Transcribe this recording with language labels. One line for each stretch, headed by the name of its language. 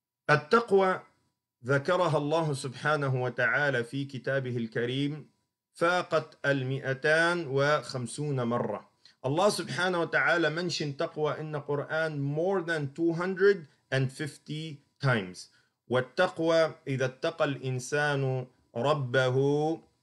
Arabic: التقوى ذكرها الله سبحانه وتعالى في كتابه الكريم فاقت 250 مرة.
English: Allah subhanahu wa ta'ala mentioned taqwa in the Quran more than 250 times.
Arabic: والتقوى إذا اتقى الإنسان ربه.